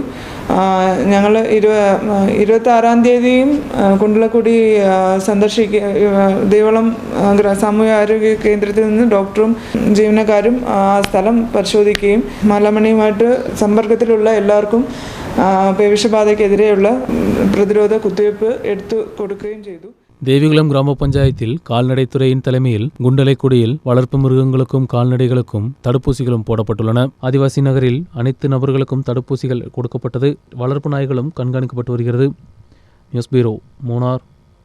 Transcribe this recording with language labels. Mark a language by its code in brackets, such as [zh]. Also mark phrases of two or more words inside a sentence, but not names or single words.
[ml] ഞങ്ങൾ 26-ാം തീയതിയും കുണ്ടലക്കുടി ദേവികുളം സാമൂഹികാരോഗ്യ കേന്ദ്രത്തിൽ നിന്ന് ഡോക്ടറും ജീവനക്കാരും ആ സ്ഥലം പരിശോധിക്കുകയും മാലാമണിയുമായിട്ട് സമ്പർക്കത്തിലുള്ള എല്ലാവർക്കും പേവിഷബാധയ്ക്കെതിരെയുള്ള പ്രതിരോധ കുത്തിവയ്പ്പ് എടുത്തു കൊടുക്കുകയും ചെയ്തു. [ta] தேவிகுளம் கிராம பஞ்சாயத்தில் கால்நடைத்துறையின் தலைமையில் குண்டலைக்குடியில் வளர்ப்பு மிருகங்களுக்கும் கால்நடைகளுக்கும் தடுப்பூசிகளும் போடப்பட்டுள்ளன. ஆதிவாசி நகரில் அனைத்து நபர்களுக்கும் தடுப்பூசிகள் கொடுக்கப்பட்டது. வளர்ப்பு நாய்களும் கண்காணிக்கப்பட்டு வருகிறது. நியூஸ் பீரோ, மூணார்.